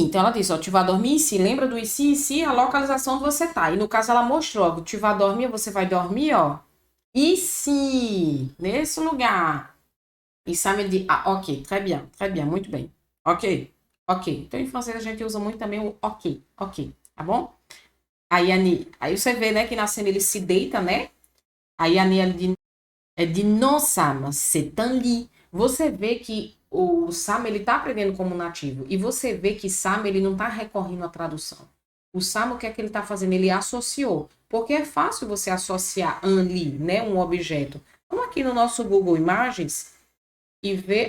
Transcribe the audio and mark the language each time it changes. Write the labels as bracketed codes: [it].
[pt] Então ela disse, ó, tu vai dormir ici. Lembra do ici, a localização onde você tá. E no caso ela mostrou, ó, tu vai dormir, você vai dormir, ó, ici, nesse lugar. E Sam ele [fr] dit, ok, très bien, [pt] muito bem. Ok. Então em francês a gente usa muito também o ok, tá bom? Aí você vê, né, que na cena ele se deita, né? Aí a [fr] Annie, elle dit non, Sam, c'est un lit. [pt] Você vê que o Sam, ele tá aprendendo como nativo. E você vê que Sam, ele não tá recorrendo à tradução. O Sam, o que é que ele tá fazendo? Ele associou. Porque é fácil você associar un lit, né? Um objeto. Vamos aqui no nosso Google Imagens e ver...